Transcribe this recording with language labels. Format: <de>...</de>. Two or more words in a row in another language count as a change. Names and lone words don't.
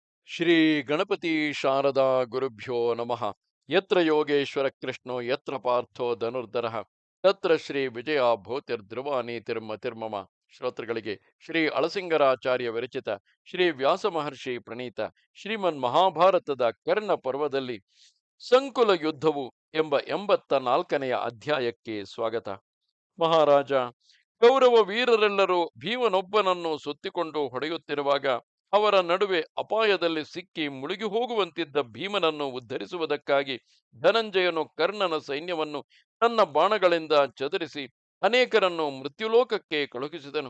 <sa>ಶ್ರೀ ಗಣಪತಿ ಶಾರದಾ ಗುರುಭ್ಯೋ ನಮಃ. ಯತ್ರ ಯೋಗೇಶ್ವರ ಕೃಷ್ಣೋ ಯತ್ರ ಪಾರ್ಥೋ ಧನುರ್ಧರಃ ತತ್ರ ಶ್ರೀ ವಿಜಯ ಭೂತಿರ್ಧ್ರುವ ನೀತಿರ್ಮತಿರ್ಮಮ.</sa> <kn>ಶ್ರೋತೃಗಳಿಗೆ ಶ್ರೀ ಅಳಸಿಂಗರಾಚಾರ್ಯ ವಿರಚಿತ ಶ್ರೀ ವ್ಯಾಸ ಮಹರ್ಷಿ ಪ್ರಣೀತ ಶ್ರೀಮನ್ ಮಹಾಭಾರತದ ಕರ್ಣ ಪರ್ವದಲ್ಲಿ ಸಂಕುಲ ಯುದ್ಧವು ಎಂಬ 84ನೆಯ ಅಧ್ಯಾಯಕ್ಕೆ ಸ್ವಾಗತ. ಮಹಾರಾಜ, ಕೌರವ ವೀರರೆಲ್ಲರೂ ಭೀಮನೊಬ್ಬನನ್ನು ಸುತ್ತಿಕೊಂಡು ಹೊಡೆಯುತ್ತಿರುವಾಗ ಅವರ ನಡುವೆ ಅಪಾಯದಲ್ಲಿ ಸಿಕ್ಕಿ ಮುಳುಗಿ ಹೋಗುವಂತಿದ್ದ ಭೀಮನನ್ನು ಉದ್ಧರಿಸುವುದಕ್ಕಾಗಿ ಧನಂಜಯನು ಕರ್ಣನ ಸೈನ್ಯವನ್ನು ತನ್ನ ಬಾಣಗಳಿಂದ ಚದುರಿಸಿ ಅನೇಕರನ್ನು ಮೃತ್ಯುಲೋಕಕ್ಕೆ ಕಳುಹಿಸಿದನು.</kn>